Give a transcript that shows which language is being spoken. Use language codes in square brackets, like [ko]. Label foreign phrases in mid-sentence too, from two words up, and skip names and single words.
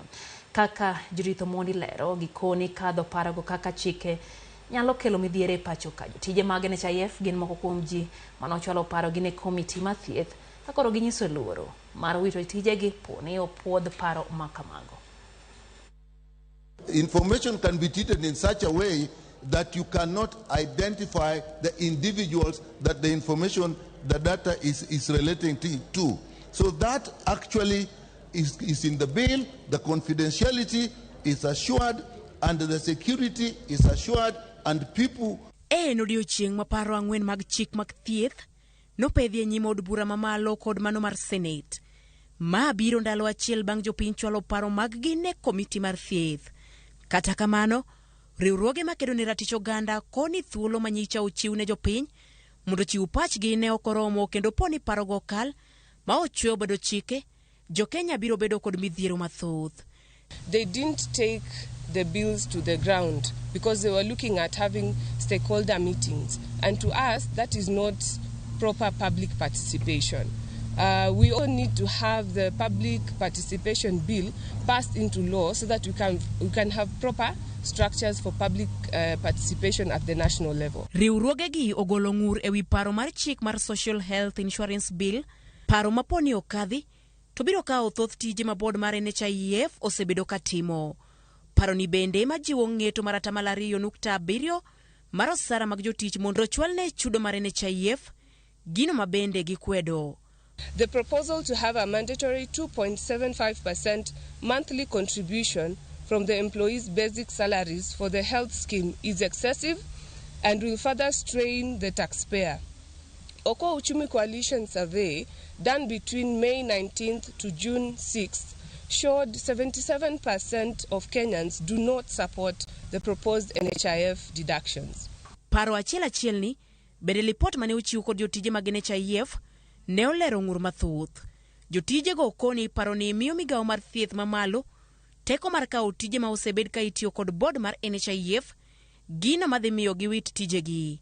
[luo] Kaka Judith Omondi lero, gikoni kadho parogo kaka chike nyalo kelo midhiere e pacho ka. Jotije mag NHIF gin moko kuom ji manochwalo parogi ne komiti mar thieth ka koro ginyiso luoro mar wito tijegi poni opuodh paro ma kamago. [en] Information can be treated in such a way that you cannot identify the individuals that the information, the data is relating to. So that actually is in the bill. The confidentiality is assured and the security is assured and people. [luo] Odiechieng' ma paro 4 mag chik mag thieth nopedhi e nyim od bura mamalo kod mano mar Senate. Ma biro ndalo achiel bang' jopiny chwalo paro mag-gi ne komiti mar thieth. Kata kamano, riwruoge makedo ne ratich oganda koni thuolo manyicha ochiw ne jopiny mondo chiw pachgi ne ok oromo kendo poni parogo kal ma ochweyo bedo chike, Jo-Kenya biro bedo kod midhiero mathoth. [en] They didn't take the bills to the ground because they were looking at having stakeholder meetings. And to us, that is not proper public participation. We all need to have the public participation bill passed into law so that we can have proper structures for public participation at the national level. [luo] Riwruoge gi ogolo ng'ur ewi paro mar chik mar Social Health Insurance Bill, paro maponi okadhi to biro kawo thoth tije ma board mar NHIF osebedo katimo. Paro ni bende majiwo ng'eto mar 2.7 mar osara mag jotich mondo ochwal ne chudo mar NHIF, gino mabende gikwedo. [en] The proposal to have a mandatory 2.75% monthly contribution from the employees' basic salaries for the health scheme is excessive and will further strain the taxpayer. Oko Uchumi Coalition survey done between May 19th to June 6th showed 77% of Kenyans do not support the proposed NHIF deductions. [luo] Paro achiel ni bende lipot mane ochiw kod jotije mag NHIF ne olero ng'ur mathoth. Jotije go koni paro ni miyo migawo mar thieth mamalo teko mar kawo tije ma osebed ka itiyo kod board mar NHIF gino madhi miyo giwit tijegi.